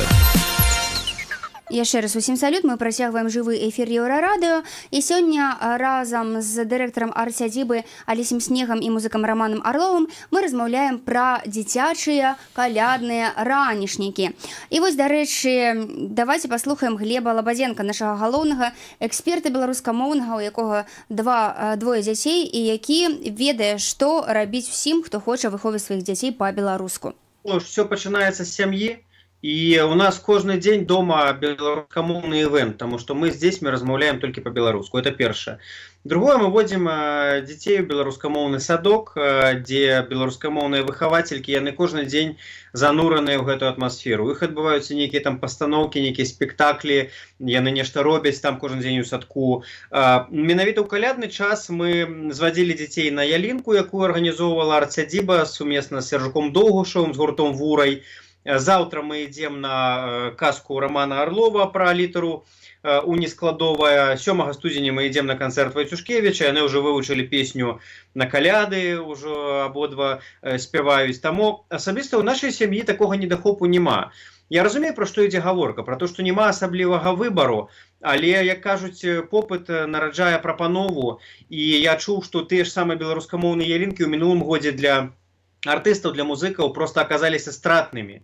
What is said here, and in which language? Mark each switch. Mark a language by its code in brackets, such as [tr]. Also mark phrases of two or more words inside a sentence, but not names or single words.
[be] Яшчэ раз усім салют, мы працягваем жывы эфір Еўрарадыё, і сёння разам з дырэктарам арт-сядзібы Алісем Снегам і музыкам Романом Орловым мы размаўляем пра дзіцячыя калядныя ранішнікі. І вось, дарэчы, давайте паслухаем Глеба Лабазенка, нашага галоўнага эксперта беларускамоўнага, у якога двое дзяцей, і які ведае, што рабіць усім, хто хоча выхоўваць сваіх дзяцей па-беларуску. Все пачынаецца з сям'і. [ru] И у нас каждый день дома белорусскомовный ивент, потому что мы здесь размаўляем только по-белоруску, это первое. Другое, мы вводим детей в белорусскомовный садок, где белорусскомовные выховательки, яны каждый день занураныя в эту атмосферу. [be] У іх адбываюцца [ru] некие там постановки, некие спектакли, [be] яны нешта робяць там [ru] каждый день [be] у садку. Менавіта ў калядны час мы [ru] зводили детей [be] на ялинку, якую организовывала арт-сядзіба сумесна с Сержуком Долгушевым, с гуртом Вурай. [ru] Завтра мы идем на казку Романа Орлова про літеру «Унескладовая». 7 студзеня мы идем на концерт Вайцюшкевича. Яны уже выучили песню на каляды, уже ободва спяваюць. [be] Таму асабіста ў нашай сям'і такога недахопу нема. Я разумею, про што ідзе гаворка, про то, што нема асаблівага выбару, але, як кажуць, попыт нараджае прапанову, і я чуў, што тыя ж самыя беларускамоўныя ялінкі ў мінулым годзе для артыстаў, для музыкаў просто аказаліся стратнымі.